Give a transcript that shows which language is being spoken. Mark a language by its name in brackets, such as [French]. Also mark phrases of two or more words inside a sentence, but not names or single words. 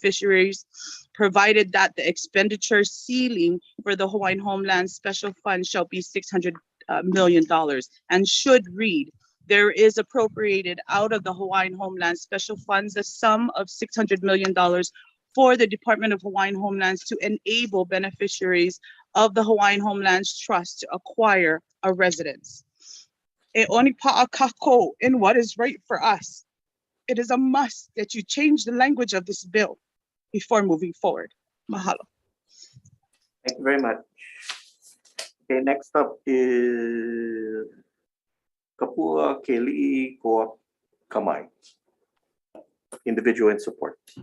[English] to beneficiaries provided that the expenditure ceiling for the Hawaiian Homeland Special Fund shall be $600 million and should read, there is appropriated out of the Hawaiian Homeland Special Funds the sum of $600 million for the Department of Hawaiian Homelands to enable beneficiaries of the Hawaiian Homelands Trust to acquire a residence. [Hawaiian] E oni pa'a kako [English] in what is right for us. It is a must that you change the language of this bill before moving forward. Mahalo. Thank you very much. Okay, next up is Kapua Keli'i Koa Kamai, individual in support.